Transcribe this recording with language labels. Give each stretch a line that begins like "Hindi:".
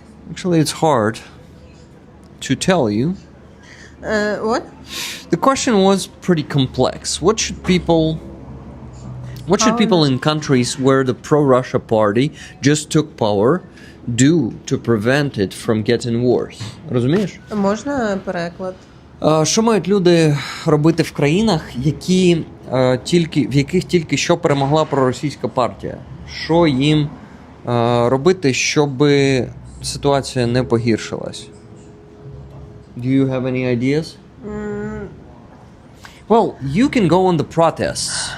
English: Actually, it's hard to tell you. What? The question was pretty complex. What should people in countries where the pro-Russia party just took power do to prevent it from getting worse?
Ukrainian: Розумієш? Можна переклад? Що мають люди робити в країнах, в яких тільки що перемогла проросійська партія? Що їм робити, щоб ситуація не погіршилась?
English: Do you have any ideas? Well, you can go on the protests.